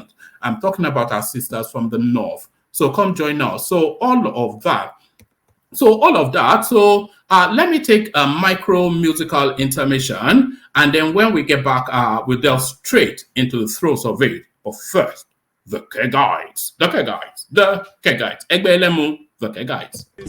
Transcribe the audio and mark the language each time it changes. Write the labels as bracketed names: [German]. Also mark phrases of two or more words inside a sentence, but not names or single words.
[English] I'm talking about our sisters from the north. So come join us. So all of that. So let me take a micro musical intermission, and then when we get back, we'll delve straight into the throes of it. But first, the Kegites. [Yoruba] Egbe elemu, [English] the Kegites.